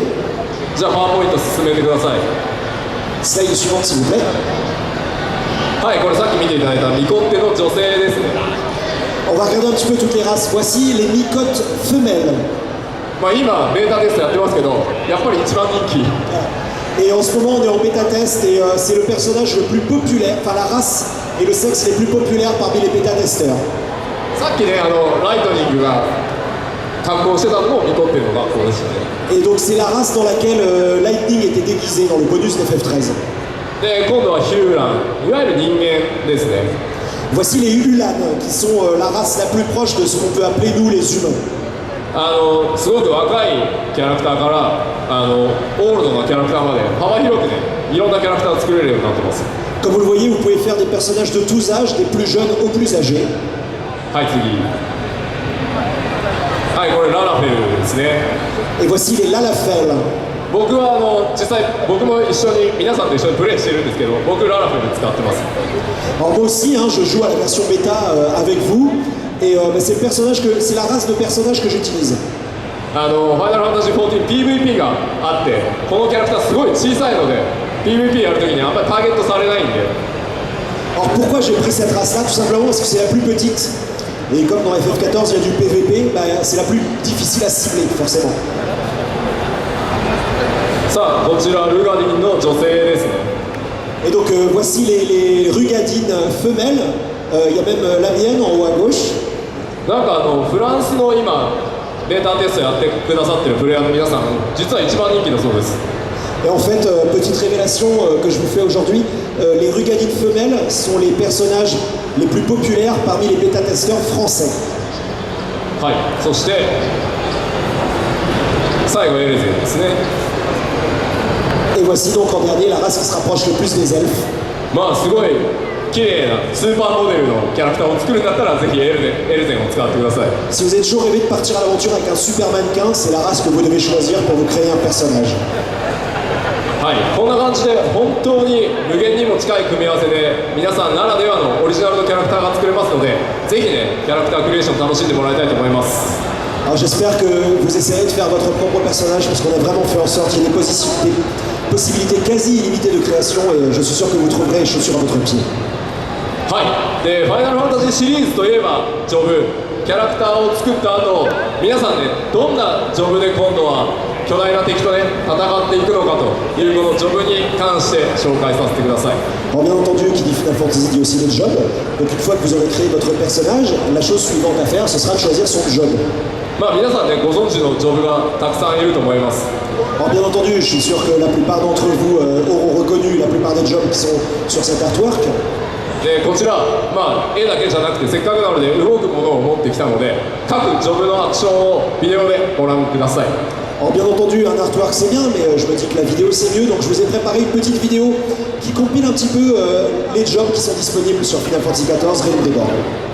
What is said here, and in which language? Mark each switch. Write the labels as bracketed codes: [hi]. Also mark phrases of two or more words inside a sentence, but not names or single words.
[ja] じゃあパワーポイント進めてください。 [fr] Slide suivante s'il vous plaît. [ja] はいこれさっき見ていただいたミコッテの女性ですね。 [fr] On va regarder un petit peu toutes les races. Voici les Mikotes femelles. [ja] まあ今ベータテストやってますけどやっぱり一番人気。 [fr] Et en ce moment on est en bêta test et c'est le personnage le plus populaire, enfin la race et le sexe les plus populaires parmi les bêta testeurs. [ja] さっきねライトニングが格好してたのもミコッテの学校でしたね。 [fr] Et donc c'est la race dans laquelle Lightning était déguisé dans le bonus d'FF13. [ja] で今度はヒューランいわゆる人間ですね。 [fr] Voici les Ulan qui sont la race la plus proche de ce qu'on peut appeler nous les humains. [ja] すごく若いキャラクターからオールドなキャラクターまで幅広くねいろんなキャラクターを作れるようになってます。 [fr] Comme vous le voyez, vous pouvez faire des personnages de tous âges, des plus jeunes aux plus âgés. [ja] はい次。はいこれララフェルですね。 [fr] Et voici les Lalafell. [ja] 僕は実際僕も一緒に皆さんと一緒にプレイしてるんですけど僕ララフェル使ってます。 [fr] Alors moi aussi, hein, je joue à la version bêta avec vous. Et c'est le personnage c'est la race de personnage que j'utilise. [ja] ファイナルファンタジー14 PVP があってこのキャラクターすごい小さいので PVP やるときにあんまりターゲットされないんで。 [fr] Alors pourquoi j'ai pris cette race là? Tout simplement parce que c'est la plus petite. Et comme dans FF14 il y a du PVP, bah, c'est la plus difficile à cibler forcément. [ja] さあこちらルガディンの女性ですね。 [fr] Et donc voici les Rugadines femelles. Il y a même la mienne en haut à gauche. [ja] なんかフランスの今ベータテストやってくださってるプレイヤーの皆さん実は一番人気だそうです。 [fr] Et en fait, petite révélation que je vous fais aujourd'hui, les Rugadines femelles sont les personnages les plus populaires parmi les bêta-testeurs français. [ja] はい、そして最後エレゼンですね。 [fr] Et voici donc en dernier la race qui se rapproche le plus des elfes. [ja] まあすごい綺麗なスーパーモデルのキャラクターを作るんだったらぜひエレゼンを使ってください。 [fr] Si vous avez toujours rêvé de partir à l'aventure avec un super mannequin, c'est la race que vous devez choisir pour vous créer un personnage. [ja] はい、こんな感じで本当に無限にも近い組み合わせで皆さんならではのオリジナルのキャラクターが作れますのでぜひねキャラクタークリエーション楽しんでもらいたいと思います。 [fr] Alors j'espère que vous essayerez de faire votre propre personnage parce qu'on a vraiment fait en sorte qu'il y ait des possibilités quasi illimitées de création et je suis sûr que vous trouverez les chaussures à votre pied. [ja] はい、でファイナルファンタジーシリーズといえばジョブキャラクターを作った後皆さんねどんなジョブで今度は巨大な敵とね戦っていくのかというこのジョブに関して紹介させてください。 [fr] Alors bien entendu, qui dit Final Fantasy dit aussi les jobs. Donc une fois que vous aurez créé votre personnage, la chose suivante à faire, ce sera de choisir son job. [ja] まあ皆さんねご存知のジョブがたくさんいると思います。 [fr] Alors bien entendu, je suis sûr que la plupart d'entre vous auront reconnu la plupart des jobs qui sont sur cet artwork. [ja] でこちら、まあ、絵だけじゃなくてせっかくなので動くものを持ってきたので各ジョブのアクションをビデオでご覧ください。 [fr] Alors bien entendu, un artwork c'est bien, mais je me dis que la vidéo c'est mieux, donc je vous ai préparé une petite vidéo qui compile un petit peu les jobs qui sont disponibles sur Final Fantasy XIV Realm des Bords.